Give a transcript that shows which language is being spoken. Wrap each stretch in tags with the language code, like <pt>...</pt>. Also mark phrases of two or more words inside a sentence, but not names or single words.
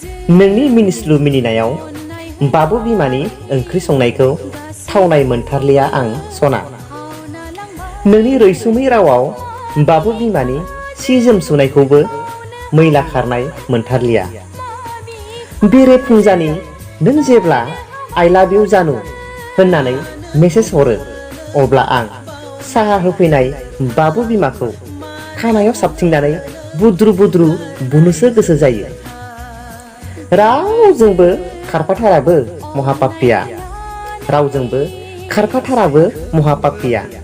<brx>नोंनि मिनिस्लु मिनिनायाव बाबु बिमानि ओंख्रि संनायखौ थावनाय मोनथारलिया आं सना। नोंनि रैसुमै रावाव बाबु बिमानि सि जोम सुनायखौबो मैला खारनाय मोनथारलिया। बेरे फुंजानि नों जेब्ला</brx> <en>"I love you</en> <brx>जानु" होननानै मेसेज हरो, अब्ला आं साहा होफैनाय बाबु बिमाखौ खानायाव साबथिंनानै बुद्रु बुद्रु बुनोसो गोसो जायो। रावजोंबो खारफाथाराबो महापापिया, रावजोंबो खारफाथाराबो महापापिया।</brx>